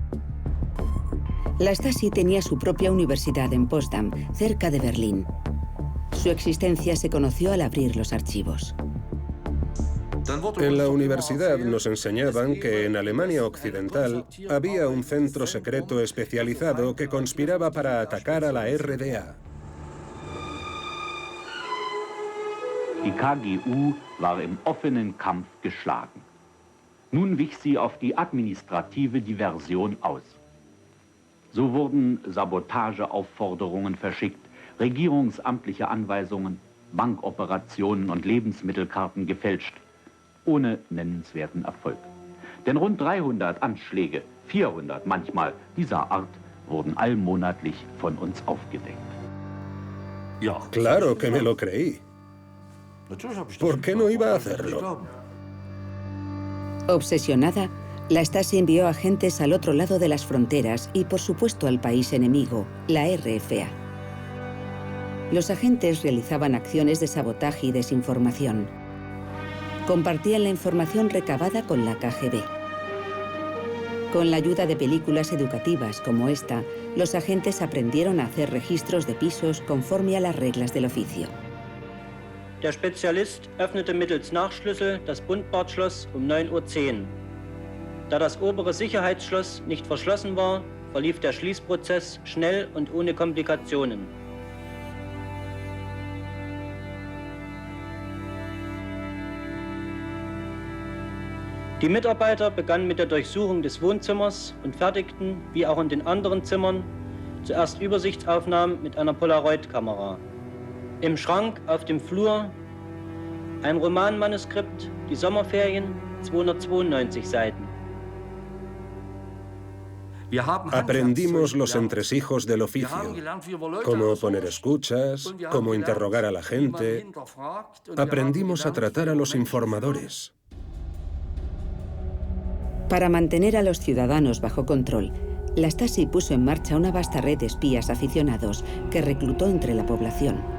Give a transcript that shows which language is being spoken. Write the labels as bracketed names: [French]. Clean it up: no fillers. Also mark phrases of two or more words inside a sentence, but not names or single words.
[Spanish] La Stasi tenía su propia universidad en Potsdam, cerca de Berlín. Su existencia se conoció al abrir los archivos. En la universidad nos enseñaban que en Alemania Occidental había un centro secreto especializado que conspiraba para atacar a la RDA. [German] Die KGU war im offenen Kampf geschlagen. Nun wich sie auf die administrative Diversion aus. So wurden Sabotageaufforderungen verschickt, regierungsamtliche Anweisungen, Bankoperationen und Lebensmittelkarten gefälscht, ohne nennenswerten Erfolg. Denn rund 300 Anschläge, 400 manchmal, dieser Art wurden allmonatlich von uns aufgedeckt. [Spanish] Claro que me lo creí. ¿Por qué no iba a hacerlo? Obsesionada, la Stasi envió agentes al otro lado de las fronteras y, por supuesto, al país enemigo, la RFA. Los agentes realizaban acciones de sabotaje y desinformación. Compartían la información recabada con la KGB. Con la ayuda de películas educativas como esta, los agentes aprendieron a hacer registros de pisos conforme a las reglas del oficio. [German] Der Spezialist öffnete mittels Nachschlüssel das Bundbadschloss um 9:10 Uhr. Da das obere Sicherheitsschloss nicht verschlossen war, verlief der Schließprozess schnell und ohne Komplikationen. Die Mitarbeiter begannen mit der Durchsuchung des Wohnzimmers und fertigten, wie auch in den anderen Zimmern, zuerst Übersichtsaufnahmen mit einer Polaroid-Kamera. Im Schrank auf dem Flur Ein Romanmanuskript, Die Sommerferien, 292 Seiten. [Spanish] Aprendimos los entresijos del oficio, cómo poner escuchas, cómo interrogar a la gente. Aprendimos a tratar a los informadores. Para mantener a los ciudadanos bajo control, la Stasi puso en marcha una vasta red de espías aficionados que reclutó entre la población.